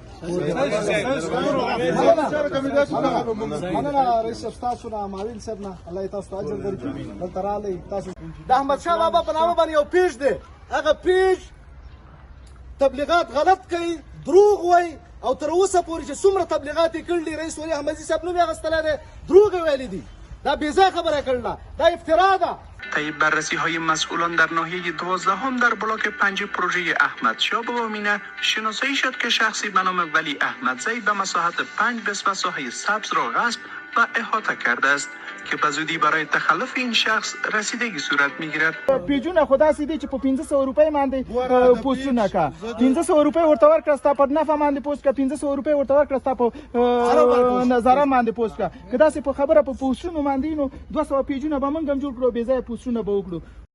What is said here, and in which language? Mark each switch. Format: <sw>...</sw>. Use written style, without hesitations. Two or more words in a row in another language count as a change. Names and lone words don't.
<ps>مننه رئیس صاحب ستاسو نه معاون صاحب نه الله تاسو ته اجر درکړي دلته راغلی تاسو د احمدشاه بابا په نامه باندې یو پیج دی هغه پیج تبلیغات غلط کوي دروغ وایي او تر اوسه پورې چې څومره تبلیغات یې کړي رئیس ولی احمدي صاحب نوم یې اخیستلی دی دروغ یې ویلي دي دا بیځای خبره کړله دا افترا ده</ps> <fa>طی بررسی های مسئولان در ناحیه 12 در بلاک 5 پروژه احمدشاه بابا مینه شناسایی شد که شخصی به نام ولی احمدزی به مساحت 5 نسبت ساحه سبز را غصب و احاطه کرده است که به زودی برای تخلف این شخص رسیدگی صورت میگیرد.</fa> <ps>پیجونه خدا سیدی چې په 1500 روپۍ باندې پوسټونه کا 1500 روپۍ ورته ورکړه ستا په نفع باندې پوسټ کا 1500 روپۍ ورته ورکړه ستا په نظر باندې پوسټ کا که داسې په خبره په پوسټونو باندې نو 200 پیجونه به موږ هم جوړ کړو بې ځایه پوسټونه به وکړو</ps>